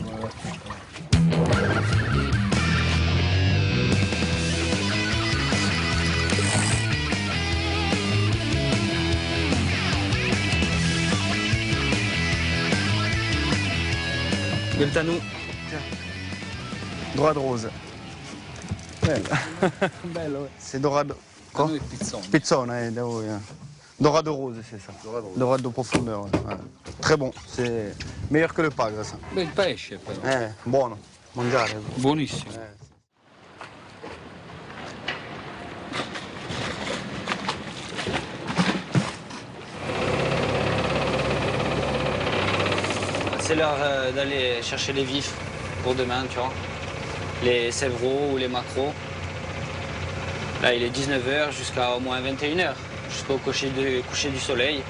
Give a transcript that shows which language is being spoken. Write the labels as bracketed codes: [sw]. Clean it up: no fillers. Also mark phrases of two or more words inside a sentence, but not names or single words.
[fr] Gueule-tanou. Dorade rose. Belle. Belle, ouais. C'est dorade. Quoi? [it] Pizzone, da voi. [fr] Dorade rose, c'est ça. Dorade de profondeur. Ouais. Très bon. C'est meilleur que le pagre, ça. [it] Bel pesce, però. Buono. Mangiare. Buonissimo. [fr] C'est l'heure d'aller chercher les vifs pour demain, tu vois. Les sévreaux ou les maquereaux. Là, il est 19h jusqu'à au moins 21h, jusqu'au coucher du soleil.